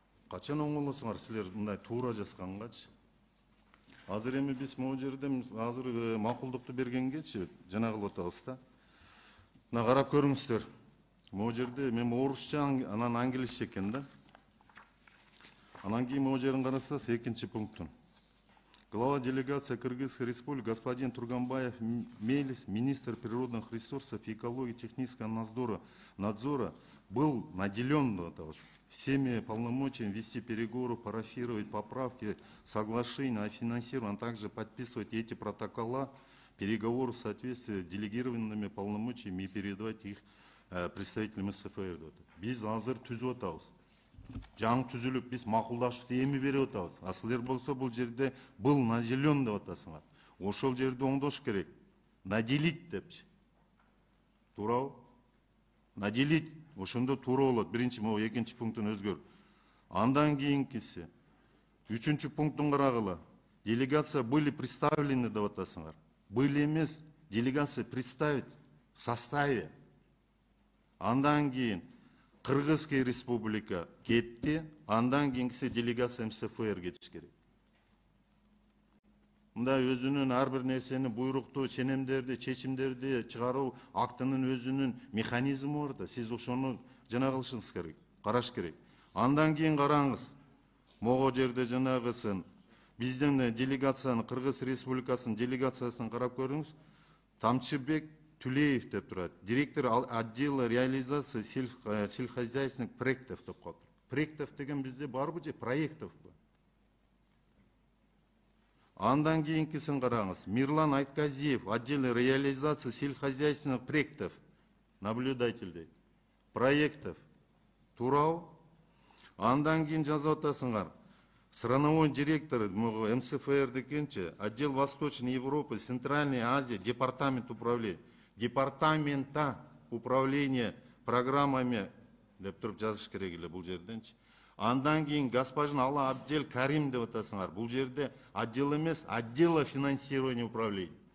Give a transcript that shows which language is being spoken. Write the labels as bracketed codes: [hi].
[ky] Качан оңолосуңар силер мындай туура жазгангачы? Азыр эми биз могу жерде азыр макулдукту бергенгечи жана кылып атабыз да. Мына карап көрүңүздөр. Могу жерде мен орусча анан англисче экен да. Анан кийин могу жерин карасаңыз экинчи пунктун. [ru] Глава делегации Кыргызской республики господин Турганбаев Мелис, министр природных ресурсов и экологии технического надзора был наделен всеми полномочиями вести переговоры, парафировать поправки, соглашения о финансировании, а также подписывать эти протокола, переговоры в соответствии с делегированными полномочиями и передавать их представителям СФР. [ky] Biz азыр түзүп атабыз. Жаңы түзүлүп биз макулдашып эми берип атабыз. А силер болсо бул жерде [ru] был наделен [ky] деп атасыңар. Ошол жерде оңдош керек. [ru] Наделить [ky] депчи. Туурабы? [ru] Наделить [ky] ошондо туура болот. Биринчи могу экинчи пунктун өзгөр. Андан кийинкиси. Үчүнчү пунктун карагыла. [ru] Делегация были представлены [ky] деп атасыңар. [ru] Были [ky] эмес, [ru] делегация представить в составе. [ky] Андан кийин Кыргызская республика кетти, андан кийинкиси делегация МСФР кетиш керек. Мындай өзүнүн ар бир нерсени буйрукту, ченемдерди, чечимдерди чыгаруу актынын өзүнүн механизми бар да. Сиз ошону жана кылышыңыз керек, караш керек. Андан кийин караңыз. Могу жерде жанагысын биздин делегациянын Кыргыз республикасынын делегациясын карап көрүңүз. Тамчыбек Тулеев деп турат. [ru] Директор отдела реализации сельскохозяйственных проектов [ky] деп коет. Проектов деген бизде барбы же проектов бу? Андан кийинкисин караңыз. [ru] Мирлан Айтказиев, отдел реализации сельскохозяйственных проектов, наблюдатель [ky] дейт. Проектов. Туурабы? Андан кийин жазып атасыңар. [ru] Страновой директор МСФР [ky] дегенче, [ru] отдел Восточной Европы, Центральной Азии, департамент управления. Департамента управления программами [ky] деп туруп жазыш керек эле бул жерденчи. Андан кийин господин Алла Абдель Карим деп атасыңар. Бул жерде отдел эмес, [ru] отдела финансирования управления.